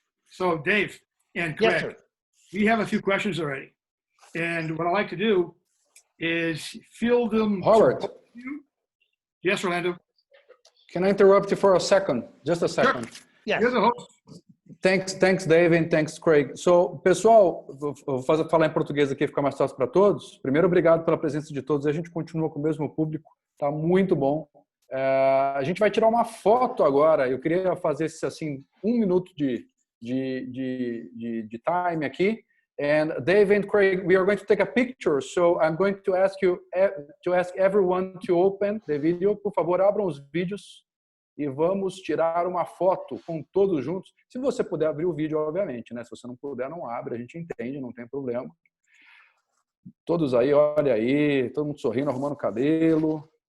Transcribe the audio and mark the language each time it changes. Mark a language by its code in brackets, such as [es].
[en] So Dave and Craig, yes, sir. We have a few questions already. And what I like to do is field them. Howard. Yes, Orlando. Can I interrupt you for a second? Just a second. Sure. Yes. You're the host. Thanks, Dave, and thanks, Craig. [pt] So, pessoal, vou falar em português aqui, ficar mais fácil para todos. Primeiro, obrigado pela presença de todos. A gente continua com o mesmo público, tá muito bom. A gente vai tirar uma foto agora. Eu queria fazer esse, assim, 1 minuto de time aqui. [en] And Dave and Craig, we are going to take a picture. So I'm going to ask you to ask everyone to open the video. [pt] Por favor, abram os vídeos e vamos tirar uma foto com todos juntos. Se você puder abrir o vídeo, obviamente, né? Se você não puder, não abre. A gente entende, não tem problema. Todos aí, olha aí, todo mundo sorrindo, arrumando o cabelo.